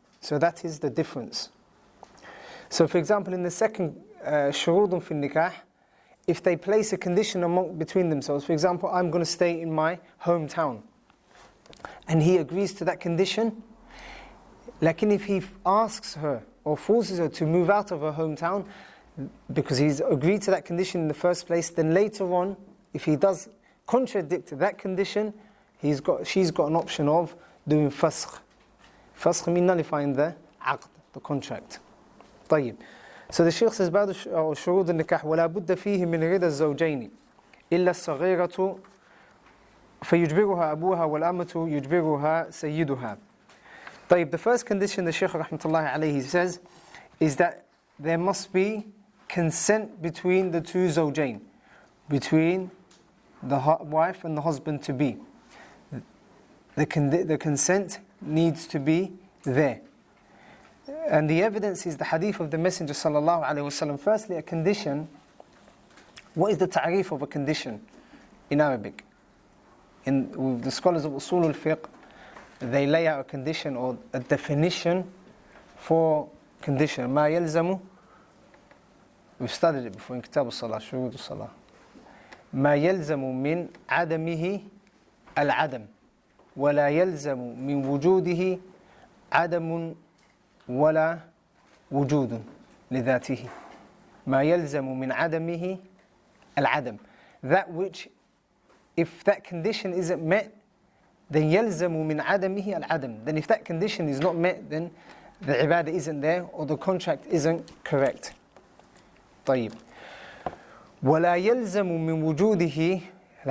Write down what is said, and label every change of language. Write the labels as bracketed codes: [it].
[en] So that is the difference. So for example, in the second shurudun fi nikah, if they place a condition between themselves, for example, I'm going to stay in my hometown, and he agrees to that condition, like if he asks her or forces her to move out of her hometown because he's agreed to that condition in the first place, then later on, if he does contradict that condition, she's got an option of doing fasq. Fasq means nullifying the aqd, the contract. [ar] طيب. [en] So the Shaykh says, [ar] بعد شروط النكاح ولا بد فيه من رضا الزوجين إلا الصغيرة فيجبرها أبوها والأمة يجبرها سيدها. طيب. [en] The first condition the Shaykh rahmatullahi alayhi says is that there must be consent between the two zawjain, between the wife and the husband to be. The consent needs to be there. And the evidence is the hadith of the Messenger sallallahu alaihi wasallam. Firstly, a condition. What is the ta'rif of a condition in Arabic? With the scholars of Usul al-Fiqh, they lay out a condition or a definition for condition. [ar] ما يلزم. [en] We've studied it before in Kitab al-Salah, Shuruط al-Salah. [ar] ما يلزم من عدمه العدم ولا يلزم من وجوده عدم ولا وجود لذاته. ما يلزم من عدمه العدم. [en] That which, if that condition isn't met, then [ar] يلزم من عدمه العدم. [en] Then if that condition is not met, then the ibadah isn't there or the contract isn't correct. [ar] طيب. ولا يلزم من وجوده.